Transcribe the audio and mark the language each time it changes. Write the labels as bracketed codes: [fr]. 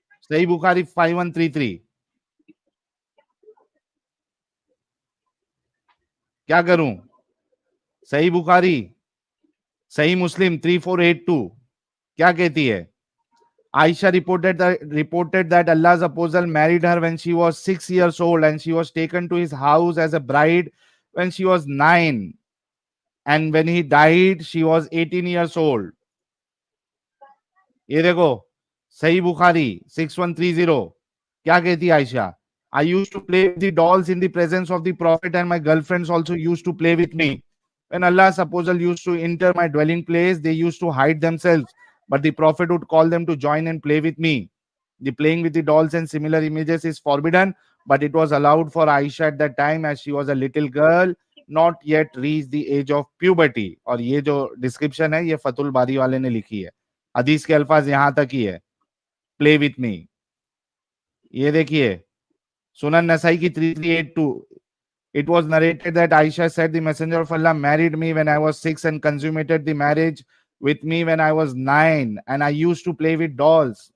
[hi] सही बुखारी 5133। क्या करूं? सही बुखारी, सही मुस्लिम 3482 क्या कहती है? [en] Aisha reported that Allah's apostle married her when she was 6 years old, and she was taken to his house as a bride when she was 9, and when he died she was 18 years old. [hi] ये देखो सही बुखारी 6130 क्या कहती है Ayesha? [en] I used to play with the dolls in the presence of the prophet, and my girlfriends also used to play with me. When Allah's apostle used to enter my dwelling place, they used to hide themselves, but the prophet would call them to join and play with me. The playing with the dolls and similar images is forbidden, but it was allowed for Aisha at that time as she was a little girl, not yet reached the age of puberty. [hi] और ये जो description है ये फतुल बारी वाले ने लिखी है, हदीस के अल्फाज यहां तक ही है, प्ले विथ मी। [en] ये देखिए सुनन नसाई की 3382, it was narrated that Aisha said the messenger of Allah married me when I was 6 and consummated the marriage with me when I was 9, and I used to play with dolls.